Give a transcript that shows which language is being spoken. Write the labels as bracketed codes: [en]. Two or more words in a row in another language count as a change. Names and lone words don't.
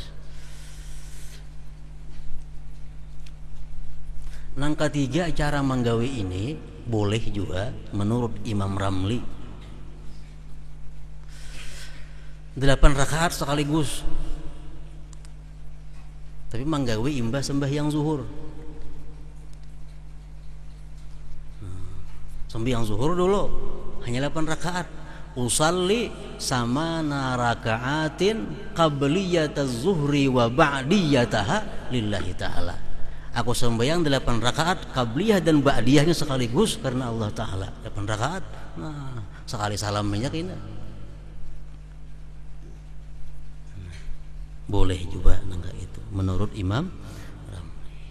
[bjn] Nang ketiga cara menggawi ini boleh juga menurut Imam Ramli 8 rakaat sekaligus, tapi menggawi imbah sembahyang zuhur. Sembahyang zuhur dulu hanya 8 rakaat. [ar] أصلي ثماني ركعات قبلية الظهر وبعديتها لله تعالى. [bjn] Aku sembahyang 8 rakaat qabliyah dan ba'diyahnya sekaligus karena Allah Ta'ala. 8 rakaat. Nah, sekali salam minyak ini. Boleh juga enggak itu menurut Imam Ramli.